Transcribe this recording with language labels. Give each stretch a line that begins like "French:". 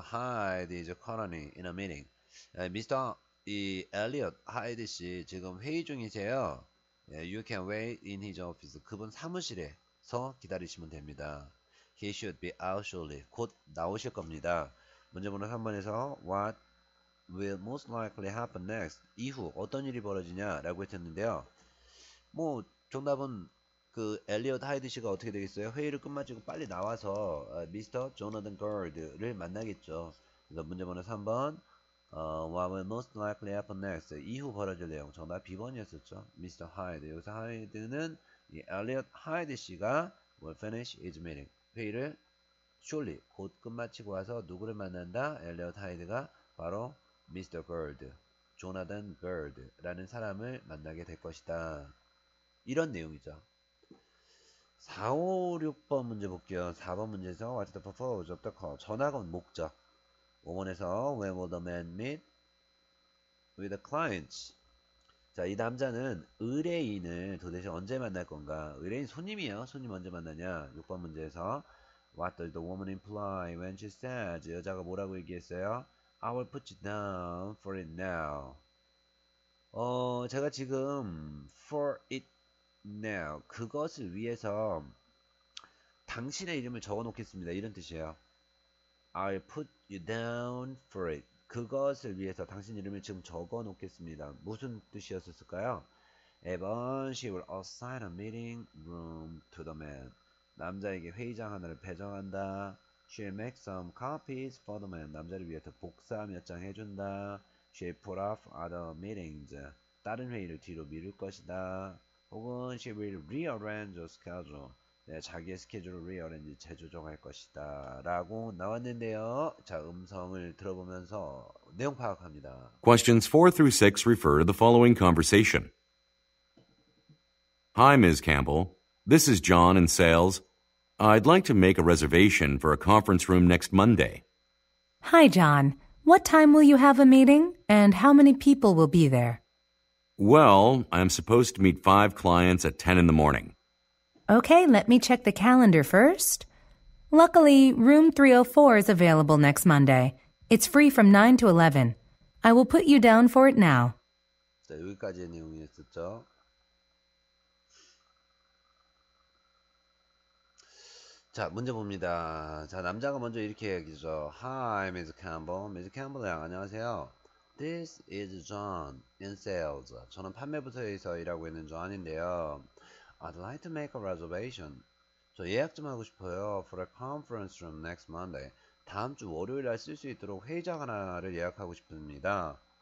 English: Hyde is currently in a meeting.
Korean: 엘리엇 하이드 씨 지금 회의 중이세요.
English: You can wait in his office.
Korean: 그분 사무실에서 기다리시면 됩니다.
English: He should be out shortly.
Korean: 곧 나오실 겁니다. 문제 번호 3번에서
English: What will most likely happen next?
Korean: 이후 어떤 일이 벌어지냐라고 했었는데요. 정답은 엘리엇 하이드 씨가 어떻게 되겠어요? 회의를 끝마치고 빨리 나와서 미스터 조나단 걸드를 만나겠죠. 그래서 문제 번호 3번
English: What will most likely happen next?
Korean: 이후 벌어질 내용 정답 B번이었었죠. 미스터 하이드. 여기서 하이드는 이 엘리엇 하이드 씨가
English: will finish his meeting.
Korean: 회의를 shortly 곧 끝마치고 와서 누구를 만난다? 엘리엇 하이드가 바로 미스터 걸드, 조나단 걸드라는 사람을 만나게 될 것이다. 이런 내용이죠. 4, 5, 6번 문제 볼게요. 4번 문제에서
English: What's the purpose of the call?
Korean: 전화가 온 목적. 5번에서
English: When will the man meet with the clients?
Korean: 자, 이 남자는 의뢰인을 도대체 언제 만날 건가? 의뢰인 손님이에요. 손님 언제 만나냐? 6번 문제에서
English: What does the woman imply when she says?
Korean: 여자가 뭐라고 얘기했어요?
English: I will put you down for it now.
Korean: 제가 지금
English: for it now
Korean: 그것을 위해서 당신의 이름을 적어 놓겠습니다. 이런 뜻이에요.
English: I'll put you down for it.
Korean: 그것을 위해서 당신 이름을 지금 적어 놓겠습니다. 무슨 뜻이었을까요?
English: 1번 She will assign a meeting room to the man.
Korean: 남자에게 회의장 하나를 배정한다.
English: She'll make some copies for the man.
Korean: 남자를 위해서 복사 몇 장 해준다.
English: She'll put off other meetings.
Korean: 다른 회의를 뒤로 미룰 것이다. 혹은
English: she will rearrange a schedule.
Korean: 네, 자기의 스케줄을 rearrange, 재조정할 것이다. 라고 나왔는데요. 자, 음성을 들어보면서 내용 파악합니다.
English: Questions 4 through 6 refer to the following conversation. Hi, Ms. Campbell. This is John in sales. I'd like to make a reservation for a conference room next Monday. Hi, John. What time will you have a meeting, and how many people will be there? Well, I'm supposed to meet 5 clients at 10 in the morning. Okay, let me check the calendar first. Luckily, room 304 is available next Monday. It's free from 9 to 11. I will put you down for it now.
Korean: 자, 여기까지의 내용이었었죠. 자, 문제 봅니다. 자, 남자가 먼저 이렇게 얘기죠.
English: Hi, Ms. Campbell. Ms.
Korean: Campbell 양, 안녕하세요.
English: This is John in sales.
Korean: 저는 판매부서에서 일하고 있는 John인데요.
English: I'd like to make a reservation.
Korean: 저 예약 좀 하고 싶어요.
English: For a conference room next Monday.
Korean: 다음 주 월요일 날 쓸 수 있도록 회의장 하나를 예약하고 싶습니다.